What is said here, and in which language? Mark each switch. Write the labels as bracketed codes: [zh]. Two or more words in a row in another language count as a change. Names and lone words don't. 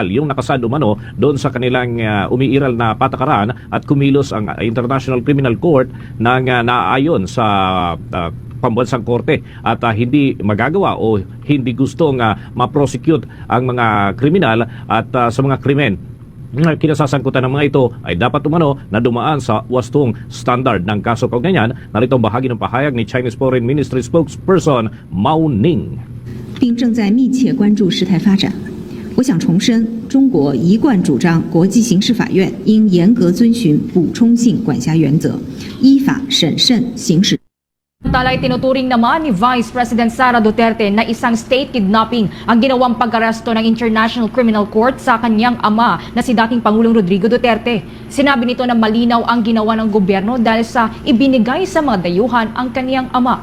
[tl] Yung nakasad umano doon sa kanilang umiiral na patakaran at kumilos ang International Criminal Court nang naaayon sa pambansang korte at hindi magagawa o hindi gustong ma-prosecute ang mga kriminal at sa mga krimen kinasasangkutan ng mga ito ay dapat umano na dumaan sa wastong standard ng kaso kaugnayan. Narito ang bahagi ng pahayag ni Chinese Foreign Ministry spokesperson Mao Ning. [zh] 并正在密切关注事态发展。我想重申，中国一贯主张国际刑事法院应严格遵循补充性管辖原则，依法审慎行使。 [tl] Samantala ay tinuturing naman ni Vice President Sara Duterte na isang [en] state kidnapping [tl] ang ginawang pag-aresto ng International Criminal Court sa kanyang ama na si dating Pangulong Rodrigo Duterte. Sinabi nito na malinaw ang ginawa ng gobyerno dahil sa ibinigay sa mga dayuhan ang kanyang ama.